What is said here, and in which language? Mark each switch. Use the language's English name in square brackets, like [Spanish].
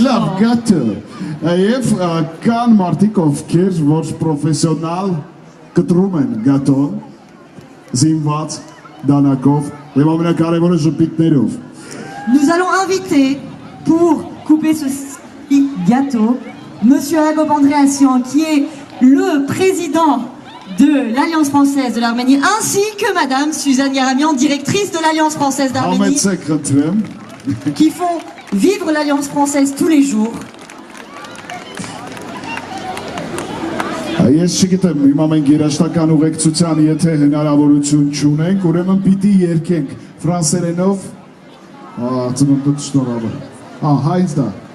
[Armenian] Լավ, գաթո։ Եվ կան մարդիկ, ովքեր որ պրոֆեսիոնալ կտրում են գատոն, զինված դանակով եւ ամենակարևորը ժպիտներով։ [French] Nous allons inviter pour couper ce gâteau Monsieur Agop Andréassian qui est le président de l'Alliance française de l'Arménie ainsi que Madame Suzanne Garamian, directrice de l'Alliance française d'Arménie qui font vivre l'Alliance française tous les jours. [Armenian] Ես չգիտեմ, հիմա մենք երաշտական ուղեկցության եթե հնարավորություն չունենք, ուրեմն պիտի երգենք ֆրանսերենով, ծնունդդ շնորհավոր, հայց դա։